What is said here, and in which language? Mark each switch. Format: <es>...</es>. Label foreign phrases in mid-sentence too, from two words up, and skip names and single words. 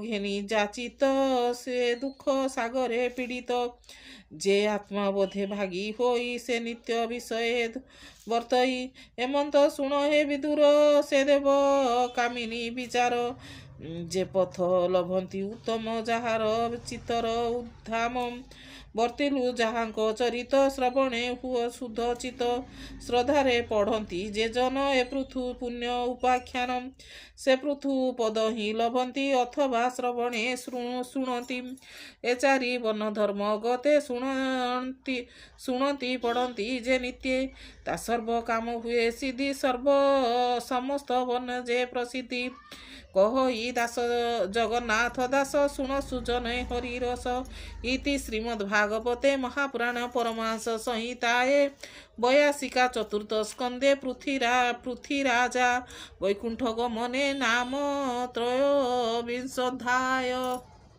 <or>ଘେନି ଯାଚିତ ସେ ଦୁଖ ସାଗରେ ପୀଡ଼ିତ ଯେ ଆତ୍ମା ବୋଧେ ଭାଗୀ ହୋଇ ସେ ନିତ୍ୟ ବିଷୟ ବର୍ତ୍ତଇ ହେମନ୍ତ ଶୁଣ ହେ ବିଦୁର ସେ ଦେବ କାମିନୀ ବିଚାର ଯେ ପଥ ଲଭନ୍ତି ଉତ୍ତମ ଯାହାର ଚିତର ଉଦ୍ଧାମ ବର୍ତ୍ତିଲୁ ଯାହାଙ୍କ ଚରିତ ଶ୍ରବଣେ ହୁଅ ଶୁଦ୍ଧ ଚିତ ଶ୍ରଦ୍ଧାରେ ପଢ଼ନ୍ତି ଯେ ଜନ ଏ ପୃଥୁ ପୁଣ୍ୟ ଉପାଖ୍ୟାନ ସେ ପୃଥୁ ପଦ ହିଁ ଲଭନ୍ତି ଅଥବା ଶ୍ରବଣେ ଶୁଣନ୍ତି ଏ ଚାରି ବର୍ଣ୍ଣ ଧର୍ମ ଗତେ ଶୁଣନ୍ତି ପଢ଼ନ୍ତି ଯେ ନିତ୍ୟ ତା ସର୍ବ କାମ ହୁଏ ସିଦ୍ଧି ସର୍ବ ସମସ୍ତ ବର୍ଣ୍ଣ ଯେ ପ୍ରସିଦ୍ଧି କହଇ ଦାସ ଜଗନ୍ନାଥ ଦାସ ଶୁଣ ସୁଜନ ହରି ରସ ଇତି ଶ୍ରୀମଦ୍ ଭାଗବତେ ମହାପୁରାଣ ପରମାଂସ ସଂହିତାଏ 82 ଚତୁର୍ଥ ସ୍କନ୍ଧେ ପୃଥ୍ୱୀରାଜା ବୈକୁଣ୍ଠ ଗମନେ ନାମ ତ୍ରୟୋବିଂଶୋଧ୍ୟାୟ।</or>